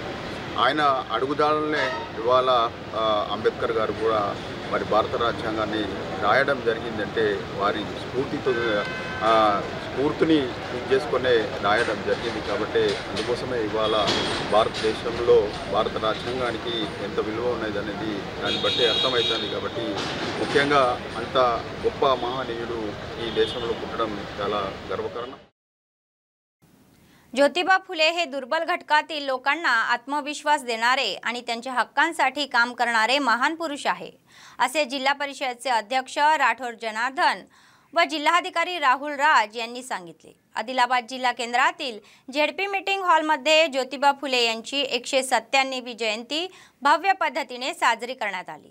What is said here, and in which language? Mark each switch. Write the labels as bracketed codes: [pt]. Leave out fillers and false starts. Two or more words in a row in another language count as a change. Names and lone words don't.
[te] ఆయన అడుగుదాడలనే ఇవాళ అంబేద్కర్ గారు కూడా మరి భారత రాజ్యాంగాన్ని రాయడం జరిగిందంటే వారి స్ఫూర్తిని చేసుకునే రాయడం జరిగింది. కాబట్టి అందుకోసమే ఇవాళ భారతదేశంలో భారత రాజ్యాంగానికి ఎంత విలువ ఉన్నది అనేది దాన్ని బట్టి అర్థమవుతుంది. కాబట్టి ముఖ్యంగా అంత గొప్ప మహనీయుడు ఈ దేశంలో పుట్టడం చాలా గర్వకారణం. [mr] ज्योतिबा फुले हे दुर्बल घटकातील लोकांना आत्मविश्वास देणारे आणि त्यांच्या हक्कांसाठी काम करणारे महान पुरुष आहे, असे जिल्हा परिषदेचे अध्यक्ष राठोड जनार्दन व जिल्हाधिकारी राहुल राज यांनी सांगितले. आदिलाबाद जिल्हा केंद्रातील झेडपी मीटिंग हॉलमध्ये ज्योतिबा फुले यांची 197वी जयंती भव्य पद्धतीने साजरी करण्यात आली.